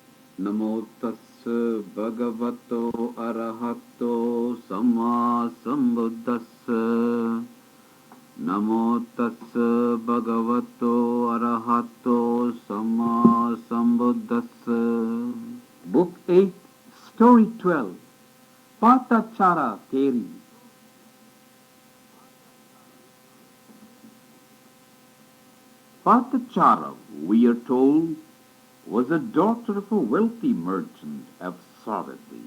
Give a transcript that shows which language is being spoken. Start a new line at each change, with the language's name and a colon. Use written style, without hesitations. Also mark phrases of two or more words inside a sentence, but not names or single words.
Pali: Namo tassa bhagavato arahato samma sambuddhassa. Namo tassa bhagavato arahato samma sambuddhassa.
English: Book 8, Story 12, Patacara Theri. Patacara, we are told, was a daughter of a wealthy merchant of Sarathy.